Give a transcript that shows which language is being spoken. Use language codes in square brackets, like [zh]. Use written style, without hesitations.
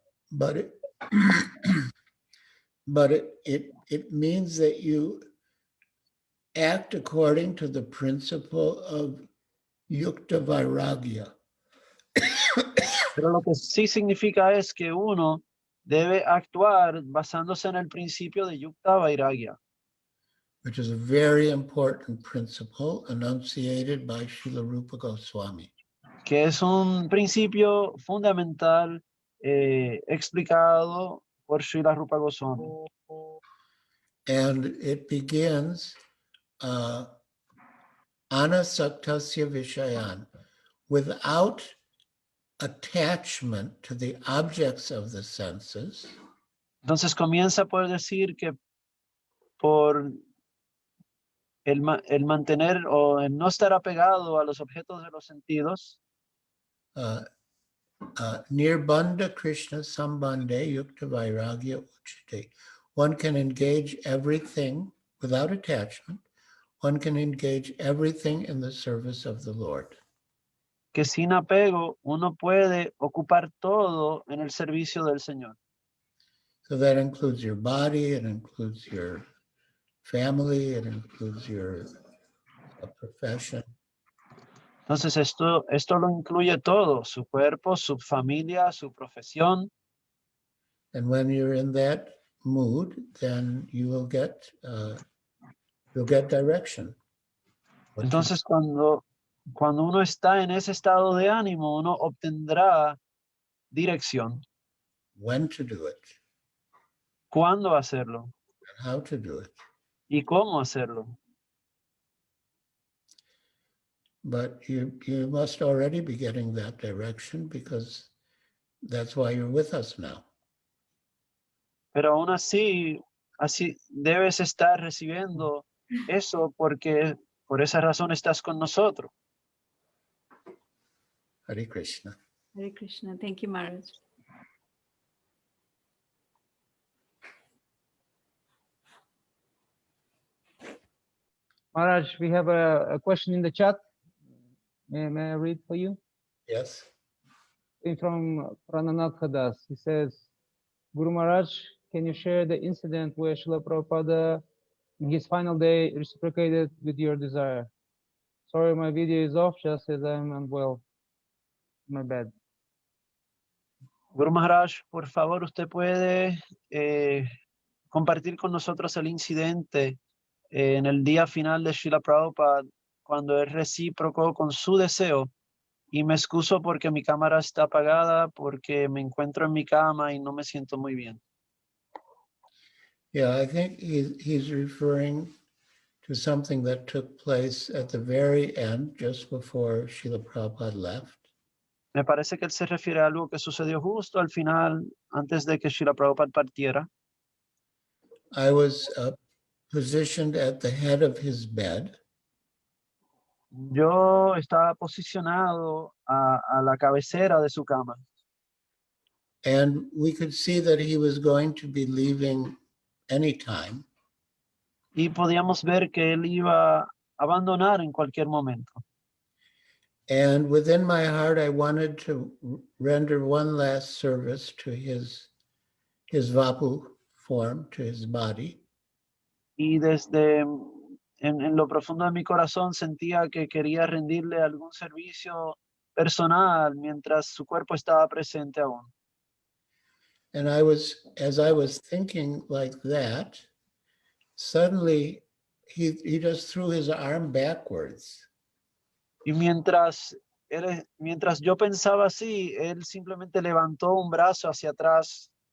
[en] But it means that you act according to the principle of yukta vairagya. [es] Pero lo que sí significa es que uno debe actuar basándose en el principio de yukta vairagya, [en] Which is a very important principle enunciated by Srila Rupa Goswami. [es] que es un principio fundamental explicado por Srila Rupa Goswami. [en] And it begins [sa] anasaktasya vishayan, [en] without attachment to the objects of the senses, [es] Entonces comienza por decir que por el mantener o el no estar apegado a los objetos de los sentidos, [sa] nirbandha Krishna sambandhe yukta vairagya uchite. [en] One can engage everything without attachment. One can engage everything in the service of the Lord. [es] que sin apego uno puede ocupar todo en el servicio del Señor. [en] So that includes your body, it includes your family, it includes your profession. [es] Entonces esto lo incluye todo, su cuerpo, su familia, su profesión. [en] And when you're in that mood, then you will get direction. What to [es] Entonces cuando uno está en ese estado de ánimo, uno obtendrá dirección. [en] when to do it, [es] ¿Cuándo hacerlo? [en] and how to do it. [es] ¿Y cómo hacerlo? [en] But you must already be getting that direction because that's why you're with us now. [es] Pero aún así debes estar recibiendo eso porque por esa razón estás con nosotros. [en] Hare Krishna. Hare Krishna. Thank you, Maharaj. Maharaj, we have a question in the chat. May I read for you? Yes. From Prananath Das. He says, Guru Maharaj, can you share the incident where Srila Prabhupada in his final day reciprocated with your desire? Sorry, my video is off just as I'm unwell. My bad. [es] Guru Maharaj, por favor, usted puede compartir con nosotros el incidente en el día final de Srila Prabhupada, cuando él recíproco con su deseo. Y me excuso porque mi cámara está apagada, porque me encuentro en mi cama y no me siento muy bien. [en] Yeah, I think he's referring to something that took place at the very end, just before Srila Prabhupada left. [es] Me parece que él se refiere a algo que sucedió justo al final, antes de que Srila Prabhupada partiera. [en] I was positioned at the head of his bed, [es] Yo estaba posicionado a la cabecera de su cama [en] and we could see that he was going to be leaving anytime. [es] y podíamos ver que él iba a abandonar en cualquier momento. [en] And within my heart, I wanted to render one last service to his vapu form, to his body. [es] Y desde en lo profundo de mi corazón sentía que quería rendirle algún servicio personal mientras su cuerpo estaba presente aún. [en] And as I was thinking like that, suddenly he just threw his arm backwards. [es] Y mientras yo pensaba así, él simplemente levantó un brazo hacia atrás,